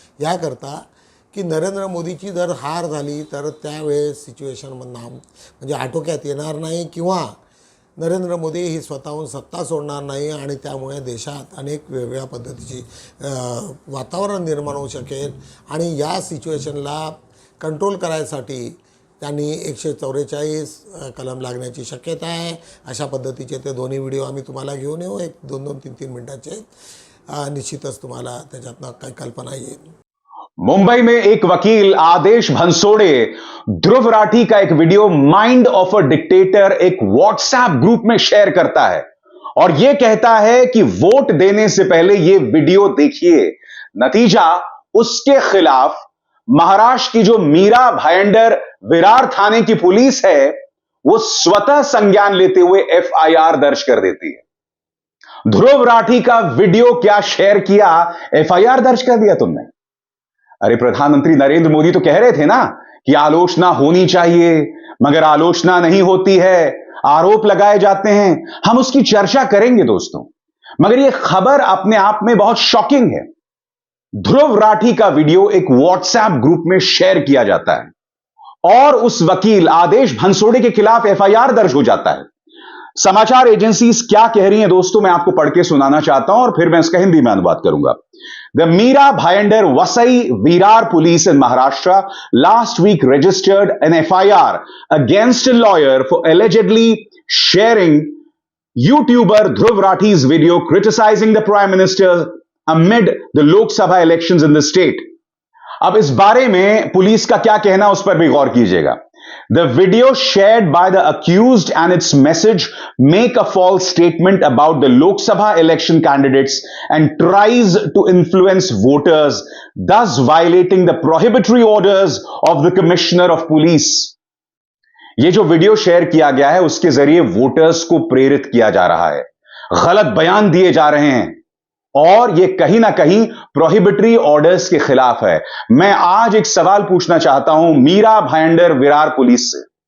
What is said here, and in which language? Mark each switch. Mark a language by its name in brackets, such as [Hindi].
[Marathi] याकरता की नरेंद्र मोदीची जर हार झाली तर त्यावेळेस सिच्युएशन म्हणजे आटोक्यात येणार नाही किंवा नरेंद्र मोदी ही स्वतःहून सत्ता सोडणार नाही आणि त्यामुळे देशात अनेक वेगवेगळ्या पद्धतीची वातावरण निर्माण होऊ शकेल. आणि या सिच्युएशनला कंट्रोल करायसाठी त्यांनी 144 कलम लागण्याची शक्यता आहे. अशा पद्धतीचे ते दोन्ही व्हिडिओ आम्ही तुम्हाला घेऊन येऊ. एक 2-2, 3-3 मिनटाचे. निश्चितच तुम्हाला त्याच्यातनं काही कल्पना येईल. [Hindi] मुंबई में एक वकील आदेश भंसोड़े ध्रुव राठी का एक video mind of a dictator एक व्हाट्सएप ग्रुप में शेयर करता है और यह कहता है कि वोट देने से पहले यह वीडियो देखिए. नतीजा, उसके खिलाफ महाराष्ट्र की जो मीरा भायंडर विरार थाने की पुलिस है वो स्वतः संज्ञान लेते हुए FIR दर्ज कर देती है. ध्रुव राठी का वीडियो क्या शेयर किया, FIR दर्ज कर दिया तुमने. अरे प्रधानमंत्री नरेंद्र मोदी तो कह रहे थे ना कि आलोचना होनी चाहिए, मगर आलोचना नहीं होती है, आरोप लगाए जाते हैं. हम उसकी चर्चा करेंगे दोस्तों, मगर यह खबर अपने आप में बहुत शॉकिंग है. ध्रुव राठी का वीडियो एक व्हाट्सएप ग्रुप में शेयर किया जाता है और उस वकील आदेश भंसोड़े के खिलाफ FIR दर्ज हो जाता है. समाचार एजेंसीज क्या कह रही हैं दोस्तों, मैं आपको पढ़ के सुनाना चाहता हूं और फिर मैं इसका हिंदी में अनुवाद करूंगा. [English] The Meera Bhayandar Vasai Virar police in Maharashtra last week registered an FIR against a lawyer for allegedly sharing YouTuber Dhruv Rathi's video criticizing the Prime Minister amid the Lok Sabha elections in the state. [Hindi] अब इस बारे में police का क्या कहना, उस पर भी गौर कीजिएगा. [English] The video shared by the accused and its message make a false statement about the Lok Sabha election candidates and tries to influence voters, thus violating the prohibitory orders of the Commissioner of Police. [Hindi] ये जो video share किया गया है उसके जरिए voters को प्रेरित किया जा रहा है, गलत बयान दिए जा रहे हैं और यह कहीं ना कहीं प्रोहिबिटरी ऑर्डर्स के खिलाफ है. मैं आज एक सवाल पूछना चाहता हूं मीरा भायंडर विरार पुलिस से.